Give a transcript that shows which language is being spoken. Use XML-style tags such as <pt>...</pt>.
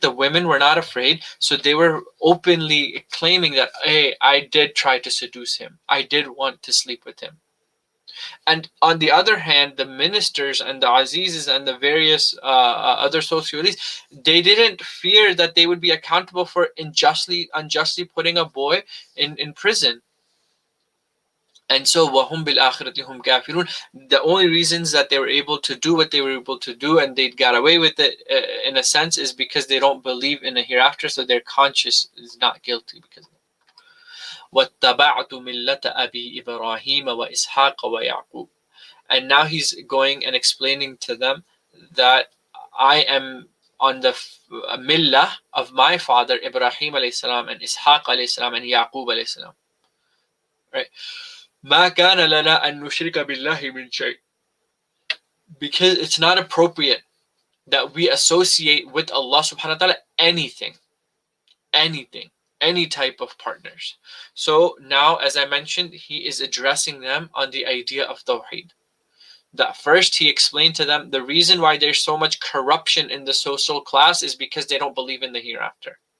<en>The women were not afraid, so they were openly claiming that, hey, I did try to seduce him, I did want to sleep with him. And on the other hand, the ministers and the Azizes and the various other socialists, they didn't fear that they would be accountable for unjustly putting a boy in prison. And so,</en> <ar>وَهُمْ بِالْآخِرَةِ هُمْ كَافِرُونَ.</ar> <en>The only reasons that they were able to do what they were able to do and they got away with it, in a sense, is because they don't believe in a hereafter, so their conscience is not guilty because of it.</en> <ar>وَاتَّبَعْتُ مِلَّةَ أَبِي إِبْرَاهِيمَ وَإِسْحَاقَ وَيَعْقُوبَ.</ar> <en>And now he's going and explaining to them that I am on the millah of my father Ibrahim alayhi salam and Ishaq alayhi salam and Yaqub alayhi salam. Right?</en> <ar>ما كان لنا أن نشرك بالله من شيء.</ar> <en>Because it's not appropriate that we associate with Allah subhanahu wa ta'ala anything, any type of partners. So now, as I mentioned, he is addressing them on the idea of Tawheed. That first he explained to them the reason why there's so much corruption in the social class is because they don't believe in the hereafter.</en>